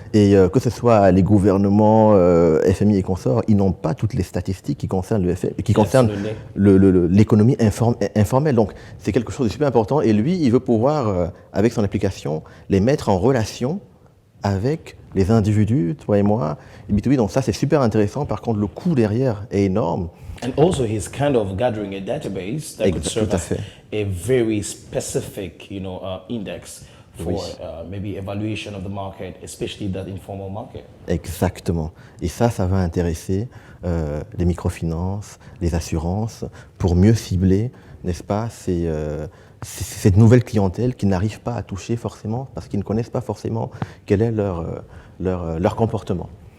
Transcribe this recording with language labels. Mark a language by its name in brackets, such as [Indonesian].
[French] Et que ce soit les gouvernements, FMI et consorts, ils n'ont pas toutes les statistiques qui concernent l'économie informelle. Donc c'est quelque chose de super important. Et lui, il veut pouvoir, avec son application, les mettre en relation avec les individus, toi et moi, et B2B. Donc ça, c'est super intéressant. Par contre, le coût derrière est énorme. [English] And also he's kind of gathering a database that could serve as a very specific, index for maybe evaluation of the market, especially that informal market. [French] Exactement. Et ça va intéresser les microfinances, les assurances, pour mieux cibler, n'est-ce pas, cette nouvelle clientèle qui n'arrive pas à toucher forcément, parce qu'ils ne connaissent pas forcément quel est leur comportement.